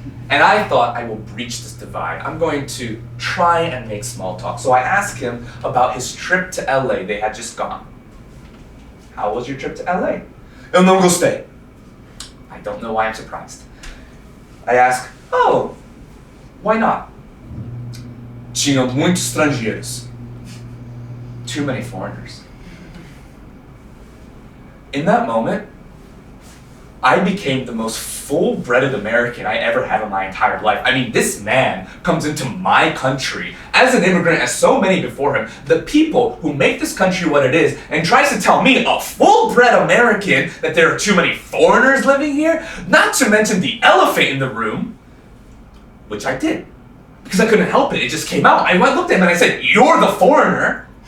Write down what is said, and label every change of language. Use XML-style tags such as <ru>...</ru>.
<en>And I thought I will breach this divide. I'm going to try and make small talk. So I asked him about his trip to LA. They had just gone. How was your trip to LA?</en> <pt>Eu não gostei.</pt> <en>I don't know why I'm surprised. I ask, oh, why not?</en> <pt>Tinha muitos estrangeiros.</pt> <en>Too many foreigners. In that moment, I became the most full-blooded American I ever have in my entire life. I mean, this man comes into my country as an immigrant, as so many before him, the people who make this country what it is, and tries to tell me, a full-bred American, that there are too many foreigners living here, not to mention the elephant in the room, which I did, because I couldn't help it. It just came out. I looked at him and I said, "You're the foreigner."</en>